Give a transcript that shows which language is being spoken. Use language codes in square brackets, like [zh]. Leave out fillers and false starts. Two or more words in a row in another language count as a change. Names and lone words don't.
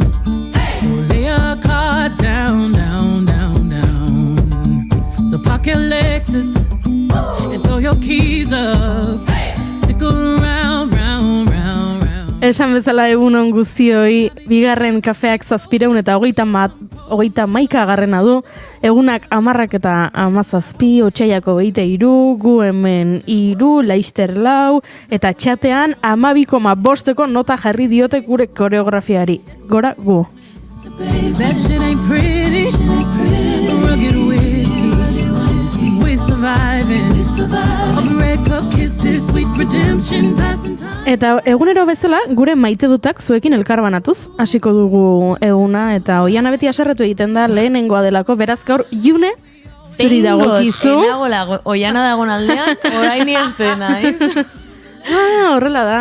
[en] So lay your cards down, down, down, down. So park your Lexus and throw your keys up. Stick around, round, round, round. [eu] Esan bezala egunon guztioi, bigarren kafeak 700 eta 30 garrena du, egunak 10 eta 17, Otsaiako 23, gu hemen 3, Laister 4, eta txatean 12,5 nota jarri diote gure koreografiari. Gora gu. [en] That shit ain't pretty. Rugged whiskey. We surviving. Red cup kisses, sweet redemption, passing time. [eu] Eta egunero bezala, gure maite dutak zuekin elkarbanatuz, hasiko dugu eguna, eta oiana beti haserretu egiten da lehenengoa delako, beraz gaur, June, zuri dagokizu. Enagola, oiana dagoen aldean, orain izte naiz. Horrela da.